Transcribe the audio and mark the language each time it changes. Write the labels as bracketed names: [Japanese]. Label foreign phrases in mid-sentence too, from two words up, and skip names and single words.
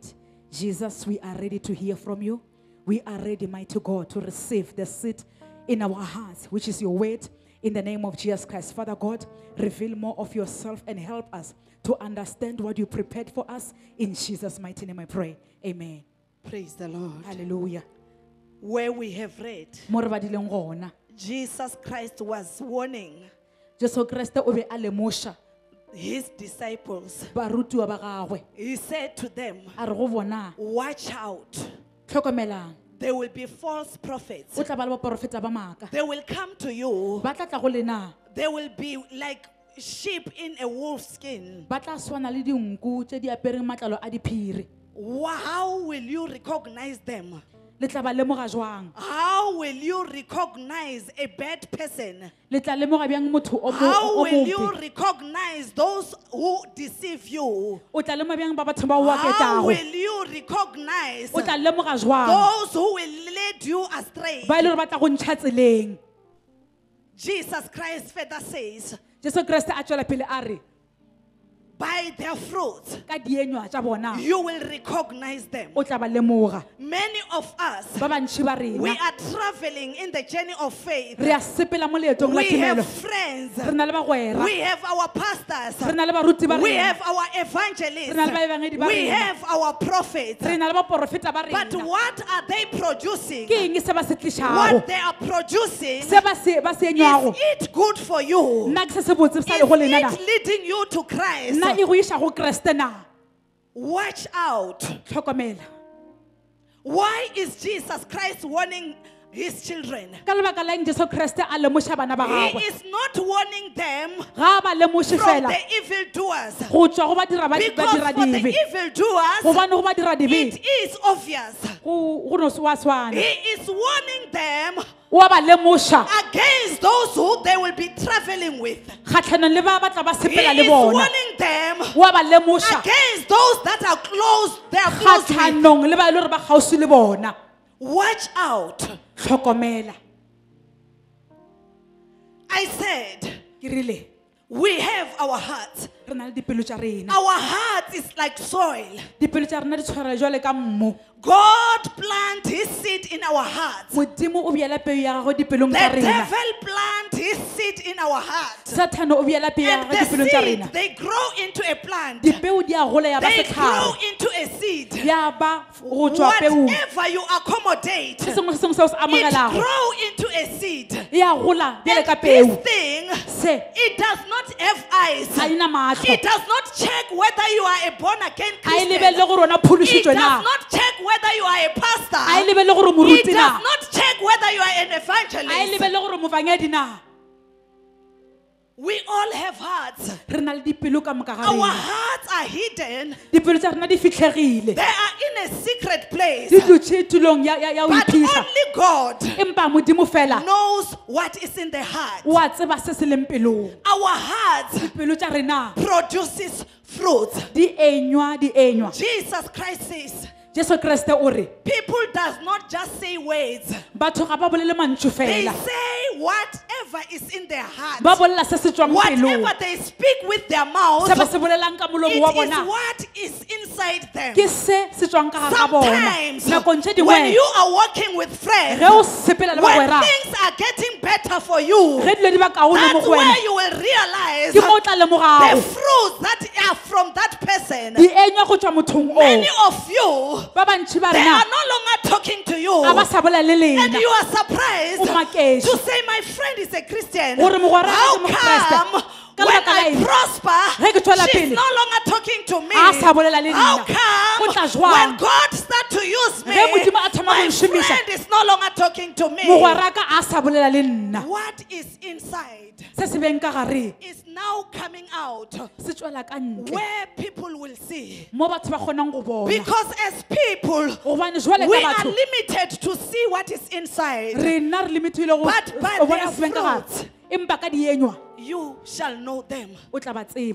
[English] Jesus, we are ready to hear from you. We are ready, mighty God, to receive the seed in our hearts, which is your word, in the name of Jesus Christ. Father God, reveal more of yourself and help us to understand what you prepared for us. In Jesus' mighty name I pray. Amen. Praise the Lord. Hallelujah. Where we have read, [Northern Sotho] Mo re badileng gona, [English] Jesus Christ was warning [Northern Sotho] Jesu Kriste o be a lemoša [English] his disciples. [Northern Sotho] barutiwa ba gagwe. [English] He said to them, [Northern Sotho] A re go bona, [English] watch out. [Northern Sotho] tlhokomelang, [English] There will be false prophets. [Northern Sotho] o tla ba le baporofeta ba maaka. [English] They will come to you. [Northern Sotho] Ba tla tla go lena, [English] They will be like sheep in a wolf's skin. [Northern Sotho] ba tla swana le dinku tse di apereng matlalo a diphiri. [English] How will you recognize them? [Northern Sotho] Le tla ba lemoga jwang? [English] How will you recognize a bad person? [Northern Sotho] Le tla lemoga bjang motho o [English] How will you [Northern Sotho] mobe? [English] recognize those who deceive you? [Northern Sotho] O tla lemoga bjang ba batho ba o [English] How [Northern Sotho] aketago? [English] will you recognize [Northern Sotho] O tla lemoga jwang [English] those who will lead you astray? [Northern Sotho] ba e le gore ba tla go ntšha tseleng? [English] Jesus Christ further says, [Northern Sotho] Jesu Kriste a tšwela pele a re, [English] by their fruits, [Northern Sotho] ka dienywa tša bona [English] you will recognize them. [Northern Sotho] o tla ba lemoga. [English] Many of us, [Northern Sotho] Ba bantši ba [English] we [Northern Sotho] rena [English] are traveling in the journey of faith. [Northern Sotho] re a sepela mo leetong la [English] We have [Northern Sotho] tumelo. [English] friends. [Northern Sotho] Re na le bagwera, [English] We have our pastors. [Northern Sotho] re na le baruti ba [English] We [Northern Sotho] rena, [English] have our [Northern Sotho] re [English] evangelists. [Northern Sotho] na le baebangedi ba [English] We [Northern Sotho] rena, [English] have our prophets. [Northern Sotho] re na le baporofeta ba [English] But [Northern Sotho] rena. [English] what are they producing? [Northern Sotho] Ke eng se ba se tlišago? [English] What they are producing, [Northern Sotho] Se ba se enywago, [English] is it good for you? [Northern Sotho] nna ke se se botse sa [English] Is [Northern Sotho] le go lena na? [English] it leading you to Christ? [Northern Sotho] Nna e go iša go Kriste na? [English] Watch out. [Northern Sotho] Tlhokomela. [English] Why is Jesus Christ warning his children. [Northern Sotho] Ka lebaka la eng Jesu Kriste a lemoša bana ba [English] He [Northern Sotho] gagwe. [English] is not warning them [Northern Sotho] Ga a ba lemoše [English] from [Northern Sotho] fela [English] the evildoers. [Northern Sotho] go tšwa go ba [English] Because [Northern Sotho] dira [English] for the [Northern Sotho] dibe. [English] evildoers, [Northern Sotho] Gobane go ba dira dibe [English] it is obvious. [Northern Sotho] go no wa swana. [English] He is warning them [Northern Sotho] O a ba lemoša [English] against those who they will be traveling with. [Northern Sotho] kgatlhanong le ba tla ba [English] He [Northern Sotho] sepela le [English] is [Northern Sotho] bona. [English] warning them [Northern Sotho] O a ba lemoša [English] against those that are close, they are close with. [Northern Sotho] kgatlhanong le ba e le gore ba kgauswi le bona. [English] Watch out. [Northern Sotho] Tlhokomela. [English] I said, [Northern Sotho] Ke rile [English] we have our hearts. [Northern Sotho] re na le dipelo tša rena. [English] Our heart is like soil. [Northern Sotho] Dipelo tša rena di tshwara jwale ka mmu. [English] God plant his seed in our hearts. [Northern Sotho] Modimo o beela peo ya gagwe dipelong [English] The [Northern Sotho] tša rena. [English] devil plant his seed in our hearts. [Northern Sotho] Satan o beela peo ya [English] And [Northern Sotho] gagwe [English] the [Northern Sotho] dipelong tša [English] seed, [Northern Sotho] rena. [English] they grow into a plant. [Northern Sotho] Dipeo di a gola ya ba [English] They grow [Northern Sotho] setlhare. [English] into a seed. [Northern Sotho] Ya ba go tšwa peong. [English] Whatever you accommodate, [Northern Sotho] Se sengwe le sengwe seo se [English] it [Northern Sotho] amogelago [English] grow into a seed. [Northern Sotho] ya gola bjale ka [English] And [Northern Sotho] peo. [English] this thing, [Northern Sotho] Se [English] it does not have eyes. [Northern Sotho] ga ina matlho. [English] It does not check whether you are a born again [Northern Sotho] A e [English] Christian. [Northern Sotho] lebelele gore ona [English] It [Northern Sotho] phološitšwe [English] does [Northern Sotho] na. [English] not check whether you are a [Northern Sotho] A e [English] pastor. [Northern Sotho] lebelele gore [English] It [Northern Sotho] moruti [English] does [Northern Sotho] na. [English] not check whether you are an [Northern Sotho] A e [English] evangelist. [Northern Sotho] lebelele gore mofangedi na. [English] We all have hearts. [Northern Sotho] Re na le dipelo ka moka ga [English] Our [Northern Sotho] rena. [English] hearts are hidden. [Northern Sotho] Dipelo tša rena di fitlhegile. [English] They are in a secret place. [Northern Sotho] Di dutše tulong ya o [English] But [Northern Sotho] iphisa. [English] only God [Northern Sotho] Empa modimo fela [English] knows what is in the heart. [Northern Sotho] o a tseba se se leng pelong. [English] Our hearts [Northern Sotho] Dipelo tša rena [English] produces fruit. [Northern Sotho] di enywa. [English] Jesus Christ says, [Northern Sotho] Jesu Kriste o re [English] people does not just say words. [Northern Sotho] batho ga ba bolele mantšu [English] They [Northern Sotho] fela. [English] say whatever is in their heart. [Northern Sotho] Ba bolela se se tswang pelong. [English] Whatever they speak with their mouth, [Northern Sotho] Se ba se bolelang ka molomo wa [English] it is [Northern Sotho] bona [English] what is inside them. [Northern Sotho] ke se se tswang ka gare ga bona. [English] Sometimes [Northern Sotho] Nakong tše [English] when [Northern Sotho] dingwe [English] you are working with friends, [Northern Sotho] ge o sepela le [English] when [Northern Sotho] bagwera [English] things are getting better for you, [Northern Sotho] ge dilo di ba kaone mo [English] that's [Northern Sotho] go wena [English] where you will realize [Northern Sotho] ke mo o tla [English] the [Northern Sotho] lemogago [English] fruits that are from that person. [Northern Sotho] di enywa go tšwa mothong [English] Many [Northern Sotho] o. [English] of you, [Northern Sotho] Ba bantši ba [English] they [Northern Sotho] rena [English] are no longer talking to you, [Northern Sotho] a ba sa bolela le [English] and [Northern Sotho] lena [English] you are surprised [Northern Sotho] O maketše. [English] to say, my friend is a Christian. [Northern Sotho] Gore mogwera wa [English] How [Northern Sotho] ka ke mokreste. [English] come [Northern Sotho] Ka [English] when [Northern Sotho] lebaka la [English] I [Northern Sotho] eng? [English] prosper, [Northern Sotho] Ge ke tswela [English] she's [Northern Sotho] pele, [English] no longer talking to me? [Northern Sotho] a sa bolela le [English] How [Northern Sotho] nna. Go tla [English] come [Northern Sotho] jwang? [English] when God start to use me, [Northern Sotho] Ge Modimo a thoma [English] my [Northern Sotho] go nšomiša, [English] friend is no longer talking to me? [Northern Sotho] mogwera ka a sa bolela le nna. [English] What is inside [Northern Sotho] Se se beng ka gare [English] is now coming out [Northern Sotho] se tswela ka ntle [English] where people will see. [Northern Sotho] mo batho ba kgonang go bona. [English] Because as people, [Northern Sotho] Gobane jwale [English] we [Northern Sotho] ka [English] are [Northern Sotho] batho [English] limited to see what is inside. [Northern Sotho] rena re limithile go [English] But by [Northern Sotho] go bona [English] their [Northern Sotho] se beng ka gare. [English] fruits, [Northern Sotho] Empa ka di enywa [English] you shall know them. [Northern Sotho] o tla ba tseba.